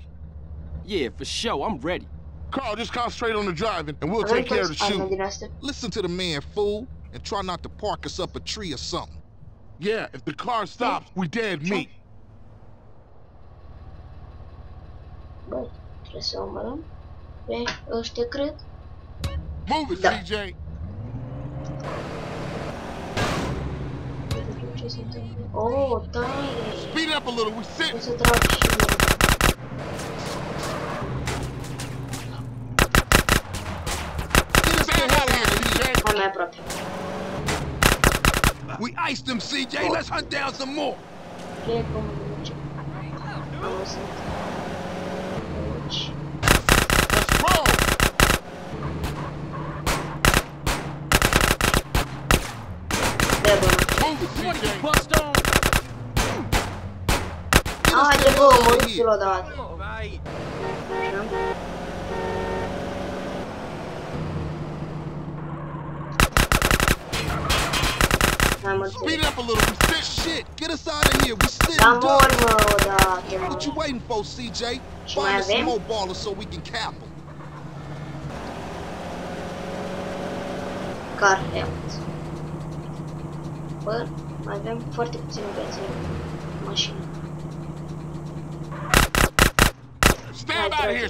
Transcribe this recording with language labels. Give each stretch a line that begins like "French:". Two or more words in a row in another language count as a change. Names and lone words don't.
English: Yeah, for sure, I'm ready. Carl, just concentrate on the driving, and we'll take care of the shooting.
Romanian: din astea.
English: Listen to the man, fool, and try not to park us up a tree or something. Yeah, if the car stops, we dead meat.
Romanian: Bă, trebuie să omorăm pe ăștia, cred.
English: Move it,
Romanian: Da.
English: CJ.
Romanian: Ce se întâmplă? Oh, taie!
English: Speed up a little. We O sit.
Romanian: să trag și eu.
English: Get us the hell out of here!
Romanian: Hai mai aproape.
English: We iced them, CJ. Let's hunt down some more.
Romanian: Cred că mă duce. Am lăsat. Aici.
English: Let's roll.
Romanian: De bă.
English: Move it, What you CJ. bust on?
Romanian: Haide bă, mă duc odată. Hai mă
English: Speed
Romanian: înțeleg.
English: it up a little. We sit. Shit, get us out of here. We sitting
Romanian: Dar
English: ducks.
Romanian: mor mă odată,
English: What you
Romanian: mă.
English: waiting for, CJ?
Romanian: Și
English: Find
Romanian: mai
English: us some
Romanian: avem?
English: more ballers so we can cap them. Car health.
Romanian: Bă, mai avem foarte puține viață în mașină.
English: Stand out of here,